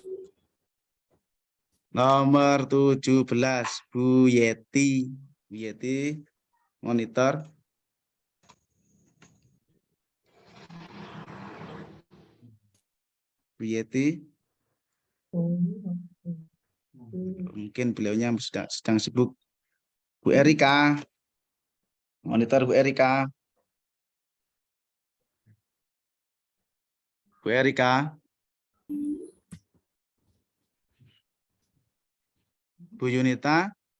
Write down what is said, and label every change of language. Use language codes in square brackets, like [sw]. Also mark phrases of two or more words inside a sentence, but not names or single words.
[id] Nomor 17, Bu Yeti. Bu Yeti, monitor. Bu Yeti. Mungkin beliaunya sedang sibuk. Bu Erika. Monitor Bu Erika. Bu Erika. Bu Yunita.